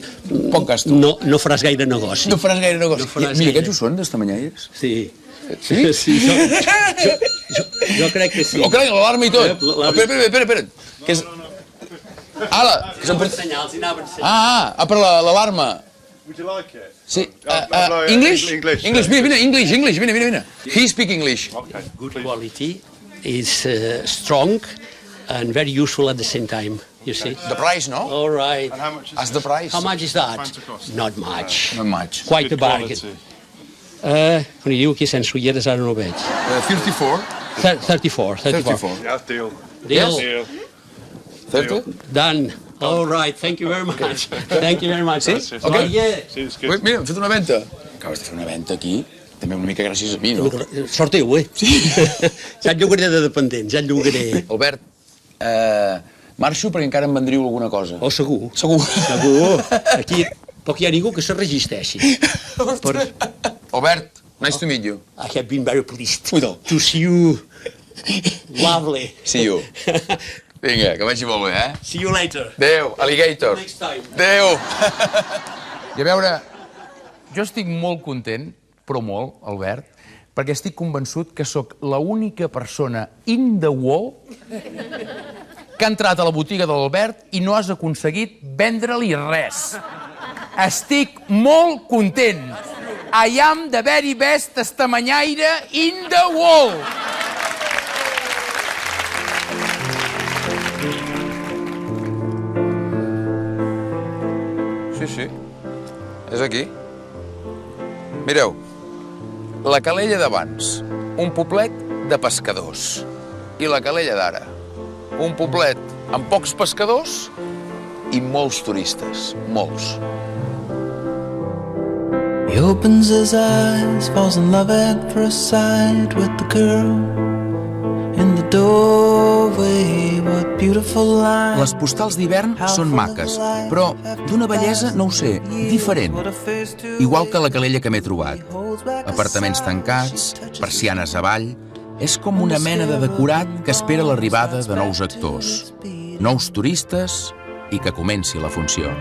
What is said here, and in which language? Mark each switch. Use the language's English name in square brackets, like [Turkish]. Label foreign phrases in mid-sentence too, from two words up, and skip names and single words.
[Catalan] Poc gasto. No faràs gaire negoci. No faràs gaire negoci. Mira, aquests ho són, d'estamanyaires? Sí. Sí? Sí, jo crec que sí. Oh, carai, l'alarma i tot. Espera. Que és... Ala! Per l'alarma. [English] Would you like it? [Catalan] Sí. [English] English? English. [Catalan] Vine. [English] He speak English. Okay. Good quality is strong and very useful at the same time. You see? The price, no? All right. And how much is As the price. How much is that? Trying to cost? Not much. Not much. Quite a bargain. [Catalan] Com diu aquí sense ulleres ara no ho veig. 34. 34. [English] Yeah, deal. Deal. 30? Done. All right, thank you very much. Thank you very much. [Catalan] Sí? Ok. Mira, hem fet una venda. Acabes de fer una venda aquí. També una mica gràcies a mi, no? Sort teu, Sí. Ja et llogaré de dependent, ja et llogaré. Albert, marxo perquè encara em vendríeu alguna cosa. Oh, segur. Segur. Aquí poc hi ha ningú que se resisteixi. Albert, [English] nice to meet you. I have been very pleased to see you. Lovely. See you. [Catalan] Vinga, que vagi molt bé, [English] See you later. [Catalan] Adéu, alligator. [English] Next time. [Catalan] Adéu. I a veure, jo estic molt content, però molt, Albert, perquè estic convençut que sóc l'única persona [English] in the world [Catalan] que ha entrat a la botiga de l'Albert i no has aconseguit vendre-li res. Estic molt content. [English] I am the very best estamanyaire in the world. [Catalan] Sí. És aquí. Mireu, la Calella d'abans, un poblet de pescadors. I la Calella d'ara, un poblet amb pocs pescadors i molts turistes, molts. [English] He opens his eyes, falls in love at first sight with the girl in the doorway. What beautiful lines. [Catalan] Les postals d'hivern són maques, però d'una bellesa, no ho sé, diferent. Igual que la Calella que m'he trobat. Apartaments tancats, persianes avall... És com una mena de decorat que espera l'arribada de nous actors, nous turistes i que comenci la funció.